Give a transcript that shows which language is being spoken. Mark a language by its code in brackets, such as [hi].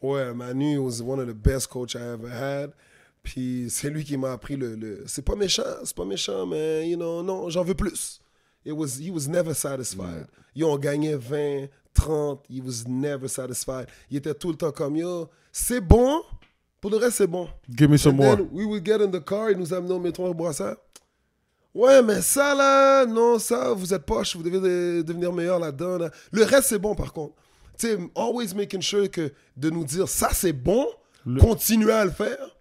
[en] Ouais, Manu was one of the best coaches I ever had. [fr] Puis c'est lui qui m'a appris c'est pas méchant, mais, [en] you know, [fr] non, j'en veux plus. [en] He was never satisfied. Yo, [fr] on gagnait [en] 20, 30, he was never satisfied. [fr] Il était tout le temps comme, yo, c'est bon, pour le reste, c'est bon. [en] Give me some more. We would get in the car, [fr] il nous amenait au métro à Bourassa. Ouais, mais ça, là, non, ça, vous êtes poche, vous devez devenir meilleur là-dedans. Là. Le reste, c'est bon, par contre. Tu sais, [en] always making sure [fr] que de nous dire, ça, c'est bon, continuez à le faire.